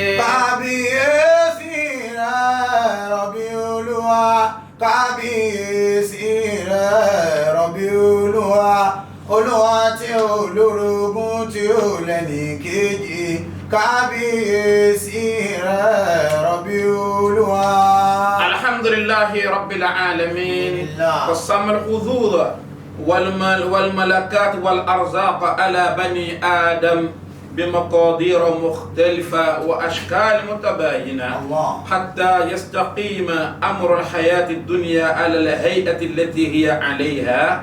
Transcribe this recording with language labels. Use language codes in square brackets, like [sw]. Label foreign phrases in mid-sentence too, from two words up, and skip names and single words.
[yo] kábíyèsí Rabbi Olúwa, kábíyèsí Rabbi Olúwa, Olúwa tí ó lórogún tí ó lẹ́ni kejì, kábíyèsí Rabbi Olúwa. [ar] الحمد لله رب العالمين قسم الحدود والملكات والأرزاق على بني آدم بمقادير مختلفة وأشكال متباينة حتى يستقيم أمر الحياة الدنيا على الهيئة التي هي عليها.